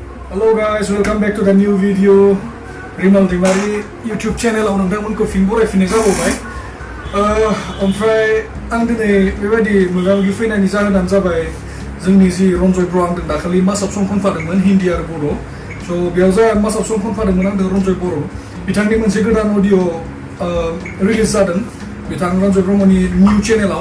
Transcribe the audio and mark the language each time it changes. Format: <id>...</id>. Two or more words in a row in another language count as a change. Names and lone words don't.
<en>Hello guys, welcome back to the new video.</en> <brx>Rimal Dimari YouTube channel आव नोंथांमोनखौ फिन बरायफिननाय जाबावबाय। ओमफ्राय आं दिनै बेबायदि मोगा-मोगि फैनायनि जाहोनानो जाबाय जोंनि जि रन्जय ब्र आंजों दाखालि मासाव सं खनफादोंमोन हिन्दी आरो बर'। स' बेयाव जा मासाव सं खनफादोंमोन आंजों रन्जय बर'। बिथांनि मोनसे गोदान अडिअ रिलिज जादों बिथां रन्जय ब्रह्मनि निउ चेनेलाव।</brx>